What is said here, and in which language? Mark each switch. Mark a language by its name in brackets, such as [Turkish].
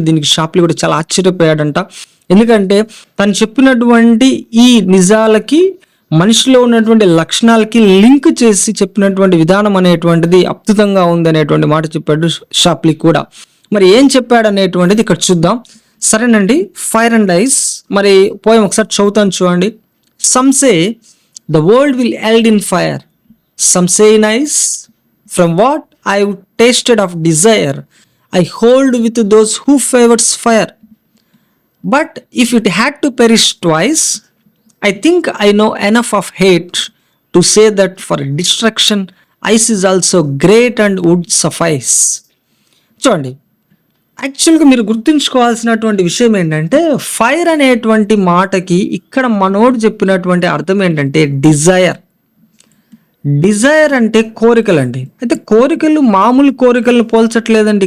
[Telugu] దీనికి షాప్లీ కూడా చాలా ఆశ్చర్యపోయాడంట. ఎందుకంటే తను చెప్పినటువంటి ఈ నిజాలకి మనిషిలో ఉన్నటువంటి లక్షణాలకి లింక్ చేసి చెప్పినటువంటి విధానం అనేటువంటిది అద్భుతంగా ఉంది అనేటువంటి మాట చెప్పాడు షాప్లీ కూడా. మరి ఏం చెప్పాడు అనేటువంటిది ఇక్కడ చూద్దాం. సరేనండి, ఫైర్ అండ్ ఐస్ మరి పోయం ఒకసారి చదువుతాను చూడండి. [English] Some say the world will end in fire, some say in ice. From what I've tasted of desire, I hold with those who favors fire. But if it had to perish twice, I think I know enough of hate to say that for destruction, ice is also great and would suffice. [Telugu] చూడండి, యాక్చువల్గా మీరు గుర్తుంచుకోవాల్సినటువంటి విషయం ఏంటంటే, fire అనేటువంటి మాటకి ఇక్కడ మనోడు చెప్పినటువంటి అర్థం ఏంటంటే డిజైర్. డిజైర్ అంటే కోరికలు అండి. అయితే కోరికలు మామూలు కోరికలను పోల్చట్లేదండి.